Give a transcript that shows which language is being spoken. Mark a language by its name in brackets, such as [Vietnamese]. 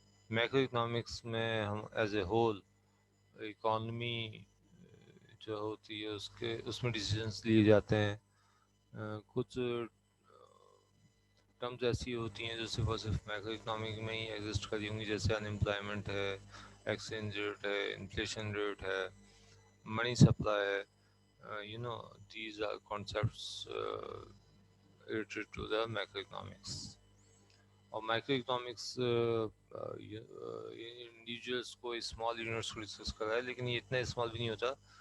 [Urdu] Macro economics میں ہم as a whole economy جو ہوتی ہے اس میں ڈیسیجنس لیے جاتے ہیں. کچھ ٹرمز ایسی ہوتی ہیں جو صرف اور صرف میکرو اکنامک میں ہی ایگزسٹ کری ہوں گی، جیسے ان امپلائمنٹ ہے، ایکسچینج ریٹ ہے، انفلیشن ریٹ ہے، منی سپلائی ہے. [English] These are concepts related to the macroeconomics. [Urdu] اور مائکرو اکنامکس انڈیویجولس کو اسمال یونٹس کو ڈسکس کر رہا ہے، لیکن یہ اتنا اسمال بھی نہیں ہوتا.